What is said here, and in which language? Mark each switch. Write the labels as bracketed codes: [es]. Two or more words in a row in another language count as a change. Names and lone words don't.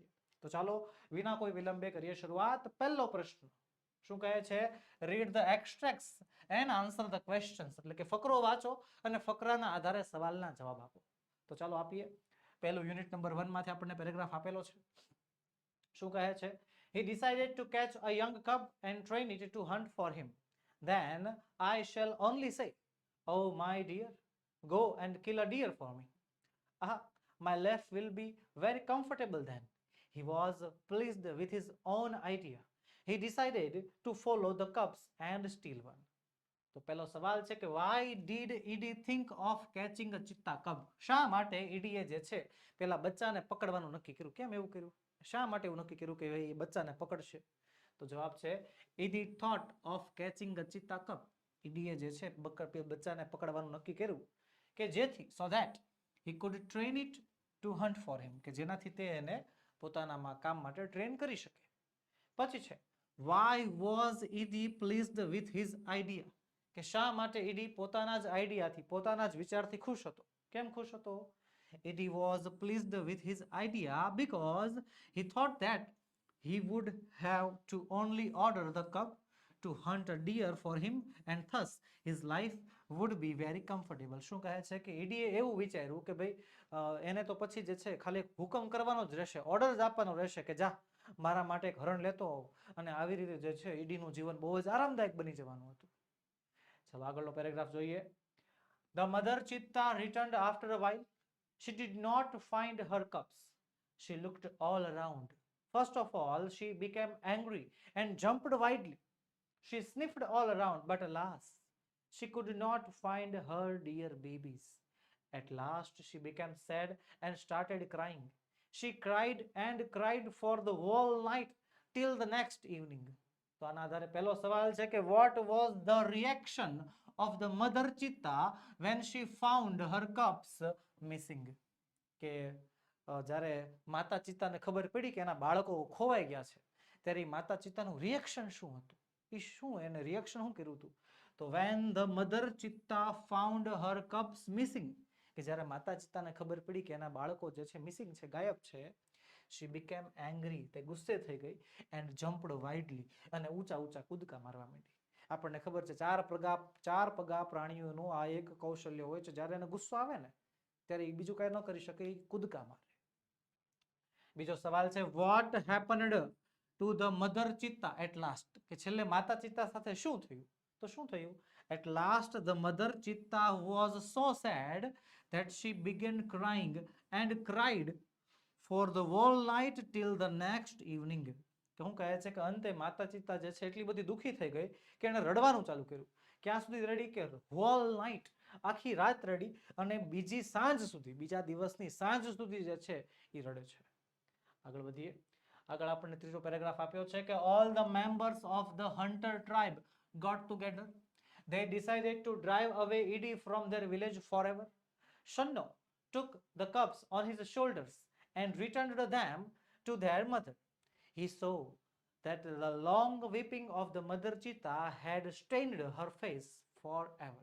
[gu] તો ચાલો વિના કોઈ વિલંબે કરીએ શરૂઆત. પહેલો પ્રશ્ન શું કહે છે? [en] Read the extracts and answer the questions, [gu] એટલે કે ફકરો વાંચો અને ફકરાના આધારે સવાલના જવાબ આપો. તો ચાલો આપીએ. પહેલું યુનિટ નંબર 1 માંથી આપણને પેરેગ્રાફ આપેલો છે. શું કહે છે? [en] He decided to catch a young cub and train it to hunt for him. Then I shall only say, "Oh my dear, go and kill a deer for me." Ah, my life will be very comfortable then. He was pleased with his own idea. He decided to follow the cubs and steal one. [gu] તો પહેલો સવાલ છે કે [en] why did Edie think of catching a cheetah cub? [gu] શા માટે ઈડીએ જે છે પેલા બચ્ચાને પકડવાનું નક્કી કર્યું? કેમ એવું કર્યું? શા માટે એવું નક્કી કર્યું કે એ બચ્ચાને પકડશે? તો જવાબ છે [en] Edie thought of catching a cheetah cub. [gu] ઈડીએ જે છે બચ્ચાને પકડવાનું નક્કી કર્યું કે જેથી [en] so that he could train it to hunt for him, [gu] કે જેનાથી તે એને પોતાના કામ માટે ટ્રેન કરી શકે. પછી છે [en] why was Edie pleased with his idea? [gu] કે શા માટે ઈડી પોતાના જ આઈડિયાથી, પોતાના જ વિચારથી ખુશ હતો? કેમ ખુશ હતો? [en] Edie was pleased with his idea because he thought that he would have to only order the cub to hunt a deer for him and thus his life would be very comfortable. [gu] શું કહે છે કે ઈડીએ એવું વિચાર્યું કે ભાઈ એને તો પછી જે છે ખાલી હુકમ કરવાનો જ રહેશે, ઓર્ડર જ આપવાનો રહેશે કે જા મારા માટે એક હરણ લેતો આવ, અને આવી રીતે જે છે ઈડીનું જીવન બહુ જ આરામદાયક બની જવાનું હતું. ચલો આગળનો પેરેગ્રાફ જોઈએ. [en] The mother cheetah returned after a while. She did not find her cubs. She looked all around. First of all, she became angry and jumped wildly. She sniffed all around, but alas, she could not find her dear babies. At last, she became sad and started crying. She cried and cried for the whole night till the next evening. [gu] તો આના આધારે પહેલો સવાલ છે કે [en] what was the reaction of the mother cheetah when she found her cubs missing? [gu] કે જ્યારે માતા ચિત્તાને ખબર પડી કે એના બાળકો ખોવાઈ ગયા છે ત્યારે માતા ચિત્તાનું રિએક્શન શું હતું? એ શું એને રિએક્શન શું કર્યું હતું? તો [en] when the mother cheetah found her cubs missing, [gu] કે જ્યારે માતા ચિત્તાને ખબર પડી કે એના બાળકો જે છે મિસિંગ છે, ગાયબ છે, [en] she became angry, [gu] તે ગુસ્સે થઈ ગઈ, [en] and jumped wildly, [gu] અને ઊંચા ઊંચા કૂદકા મારવા માંડી. આપણને ખબર છે ચાર પગા પ્રાણીઓનું આ એક કૌશલ્ય હોય છે. જ્યારે એને ગુસ્સો આવે ને ત્યારે એ બીજું કઈ ન કરી શકે, એ કૂદકા મારે. બીજો સવાલ છે [en] what happened to the mother cheetah at last? [gu] કે છેલ્લે માતા ચિત્તા સાથે શું થયું? તો શું થયું? [en] At last the mother cheetah was so sad that she began crying and cried for the whole night till the next evening. [gu] તો હું કહે છે કે અંતે માતા ચિત્તા જે છે એટલી બધી દુખી થઈ ગઈ કે એને રડવાનું ચાલુ કર્યું. ક્યાં સુધી રડી? કે [en] whole night, [gu] આખી રાત રડી, અને બીજી સાંજ સુધી, બીજા દિવસની સાંજ સુધી જે છે એ રડે છે. આગળ વધીએ. આગળ આપણને ત્રીજો પેરેગ્રાફ આપ્યો છે કે [en] all the members of the hunter tribe got together. They decided to drive away Edie from their village forever. Shanno took the cubs on his shoulders and returned them to their mother. He saw that the long weeping of the mother cheetah had stained her face forever.